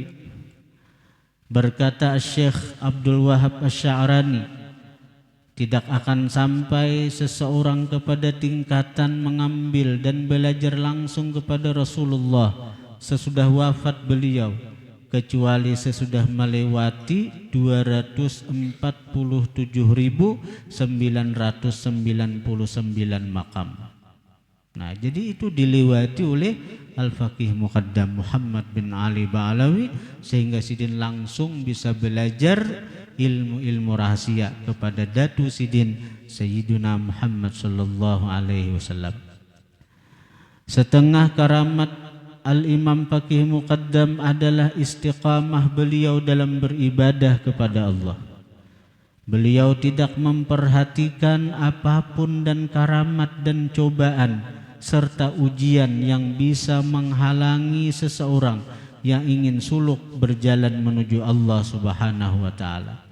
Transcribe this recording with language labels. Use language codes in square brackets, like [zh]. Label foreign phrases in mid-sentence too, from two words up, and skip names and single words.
[id] Berkata Syekh Abdul Wahab Asy-Sya'rani, tidak akan sampai seseorang kepada tingkatan mengambil dan belajar langsung kepada Rasulullah sesudah wafat beliau, kecuali sesudah melewati 247.999 makam. Nah, jadi itu dilewati oleh Al-Faqih Muqaddam Muhammad bin Ali Ba'alawi, sehingga Sidin langsung bisa belajar ilmu-ilmu rahasia kepada Datu Sidin Sayyiduna Muhammad [ar] sallallahu alaihi wasallam. [id] Setengah karamat Al-Imam Faqih Muqaddam adalah istiqamah beliau dalam beribadah kepada Allah. Beliau tidak memperhatikan apapun dan karamat dan cobaan serta ujian yang bisa menghalangi seseorang yang ingin suluk berjalan menuju Allah [ar] Subhanahu wa taala.